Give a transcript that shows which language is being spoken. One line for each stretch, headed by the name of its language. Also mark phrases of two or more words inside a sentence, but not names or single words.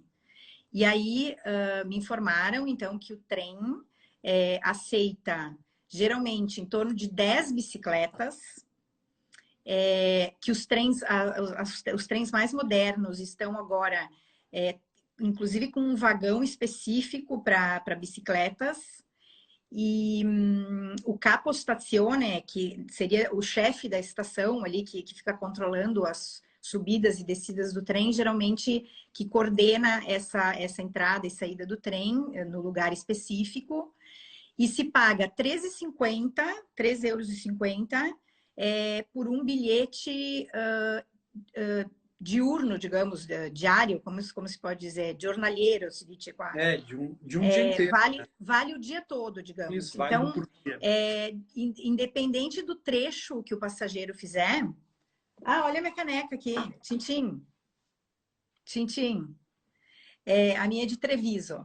Portuguese: E aí me informaram, então, que o trem aceita geralmente em torno de 10 bicicletas, que os trens mais modernos estão agora, inclusive com um vagão específico para bicicletas, e o
Italian: capo stazione,
Portuguese: que seria o chefe da estação ali, que fica controlando as subidas e descidas do trem, geralmente que coordena essa entrada e saída do trem no lugar específico, e se paga 13,50 por um bilhete diurno, digamos, diário, como se pode dizer,
Italian: giornaliero, se dice qua.
Portuguese: De um dia inteiro. Vale o dia todo, digamos. Isso, vale então, por dia. Independente do trecho que o passageiro fizer... Ah, olha a minha caneca aqui. Tintim. Tintim. A minha é de Treviso.